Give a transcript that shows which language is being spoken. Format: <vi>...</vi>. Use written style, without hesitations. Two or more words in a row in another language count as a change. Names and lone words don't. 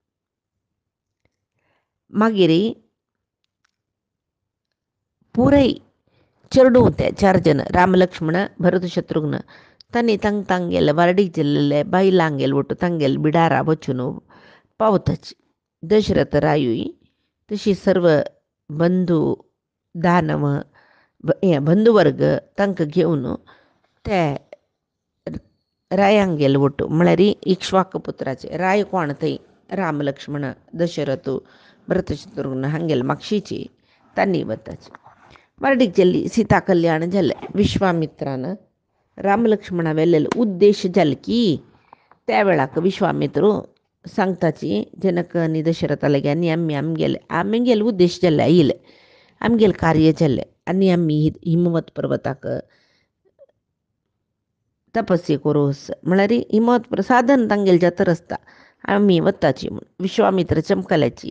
<kok>मागीर पुराय चेडूं ते 4 जन राम लक्ष्मण भरत शत्रुघ्न तांणी तांगेले वारडीक गेल्ले बायलांगेल ಒಟ್ಟು तांगेले बिडारा वचून पावतच. दशरथ रायूय तशी सर्व बंधू दानव बंधुवर्ग तांकां घेवन ते रायांगेल ಒಟ್ಟು म्हळ्यार इक्ष्वाक पुत्राचे राय कोण थंय राम लक्ष्मण दशरथ भरत शत्रुघ्न हांगेले मागशीची तांणी वताच. वारडीक गेल्ली सीता कल्याण जालें. विश्वामित्रान राम लक्ष्मणा वेल्लेलो उद्देश जालें की त्या वेळाक विश्वामित्र सांगताची जनक आनी दशरथा लागीं आनी आमगेले उद्देश जाल्ले आयिल्ले आमगेलें कार्य जाल्लें आनी आमी हिमवत पर्वताक तपस्या करूस म्हळ्यार हिमवत साधन तांगेलें जातर आसता आमी वताची म्हूण विश्वामित्र चमकल्याची.</kok>